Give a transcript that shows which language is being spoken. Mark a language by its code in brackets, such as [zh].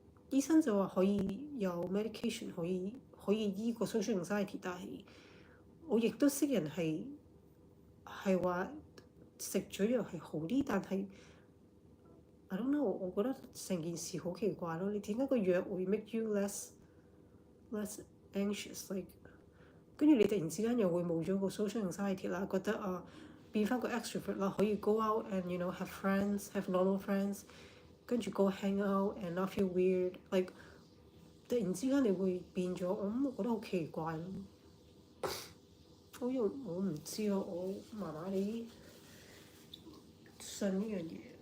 [yue] 醫生就話可以有 medication 可以醫個 social anxiety， 但係我亦都識人係話食咗藥係好啲，但係 [en] I don't know， [yue] 我覺得成件事好奇怪咯。你點解個藥會 [en] make you less anxious？ [yue] 跟住你突然之間又會冇咗個 social anxiety 啦，覺得變翻個 extrovert 啦，可以 [en] go out and have friends, have normal friends， [yue] 跟住 [en] go hang out and not feel weird。 [yue] 突然之間你會變咗，我覺得好奇怪咯。我唔知啊，我麻麻地信呢樣嘢。